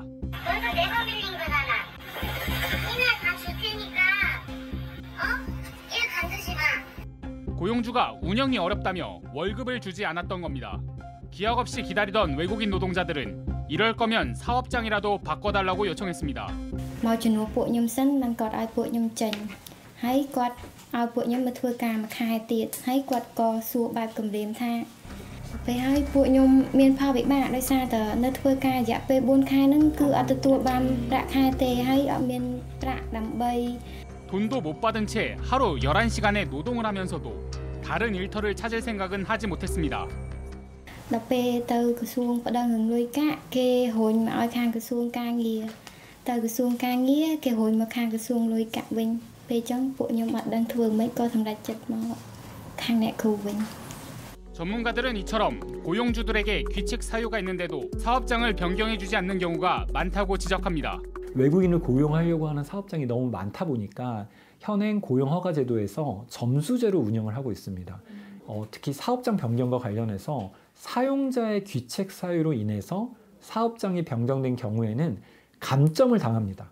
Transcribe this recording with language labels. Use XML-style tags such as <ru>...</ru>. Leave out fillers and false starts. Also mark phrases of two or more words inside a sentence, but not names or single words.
<ko>그래서 내가 빌린 거잖아. 이날 다 줄 테니까 일 간두지 마. 고용주가 운영이 어렵다며 월급을 주지 않았던 겁니다. 기약 없이 기다리던 외국인 노동자들은 이럴 거면 사업장이라도 바꿔달라고 요청했습니다.</ko> <km>មកជំនួសពួកខ្ញុំសិនបានគាត់ឲ្យពួកខ្ញុំចេញហើយគាត់ឲ្យពួកខ្ញុំមកធ្វើការមួយខែទៀតហើយគាត់ក៏សួរបែបគម្រាមថាពេលហើយពួកខ្ញុំមានផលវិបាកដោយសារតែនៅធ្វើការរយៈពេល4ខែហ្នឹងគឺអត់ទទួលបានប្រាក់ខែទេហើយអត់មានប្រាក់ដើម្បី</km> <ko>돈도 못 받은 채 하루 11시간의 노동을 하면서도 다른 일터를 찾을 생각은 하지 못했습니다.</ko> <km>ដល់ពេលទៅក្រសួងប្តឹងនឹងលុយកាក់គេហួញមកឲ្យខាងក្រសួងការងារទៅក្រសួងការងារគេហួញមកខាងក្រសួងលុយកាក់វិញពេលចឹងពួកខ្ញុំអត់ដឹងធ្វើម៉េចក៏សម្រេចចិត្តមកខាងអ្នកគ្រូវិញ</km> <ko>전문가들은 이처럼 고용주들에게 귀책 사유가 있는데도 사업장을 변경해주지 않는 경우가 많다고 지적합니다. 외국인을 고용하려고 하는 사업장이 너무 많다 보니까 현행 고용허가제도에서 점수제로 운영을 하고 있습니다. 특히 사업장 변경과 관련해서 사용자의 귀책 사유로 인해서 사업장이 변경된 경우에는 감점을 당합니다.</ko>